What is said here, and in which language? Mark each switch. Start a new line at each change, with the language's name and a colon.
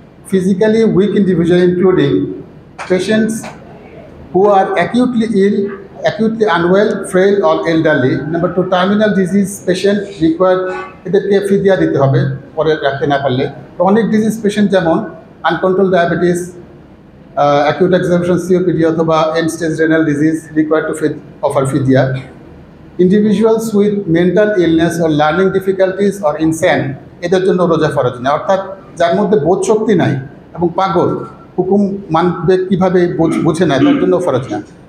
English: physically weak individual including patients who are acutely ill, acutely unwell, frail or elderly. Number 2, terminal disease patient required,
Bangla: এদেরকে ফিদিয়া দিতে হবে পরে রাখতে না পারলে।
English: chronic disease patient
Bangla: যেমন
English: uncontrolled diabetes, acute exacerbation COPD
Bangla: অথবা
English: end stage renal disease required to offer fidya. Individuals with mental illness or learning difficulties or insane,
Bangla: এদের জন্য রোজা ফরজ না। অর্থাৎ যার মধ্যে বোধ শক্তি নাই এবং পাগল, হুকুম মানবে কীভাবে বুঝে না, তার জন্য ফরজ না।